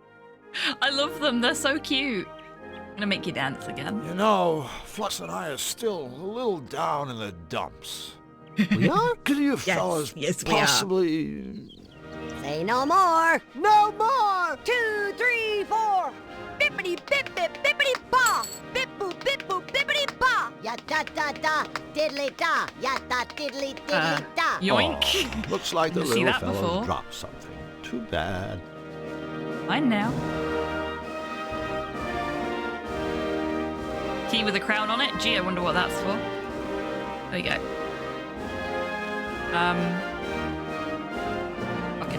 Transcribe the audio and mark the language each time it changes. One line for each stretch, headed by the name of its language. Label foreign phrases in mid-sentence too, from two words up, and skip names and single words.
English: I love them. They're so cute. I'm gonna make you dance again. You know, Flux and I are still a little down in the dumps. We are? Could you fellas possibly... Say no more. No more. 2, 3, 4. Bippity bip bip bippity ba. Bip boop bippity ba. Ya da da da. Diddly da. Ya da diddly diddly da. Yoink. Oh, looks like the Didn't see little that fellow before. dropped something. Too bad. Mine now. Key with a crown on it. Gee, I wonder what that's for. There you go. Okay.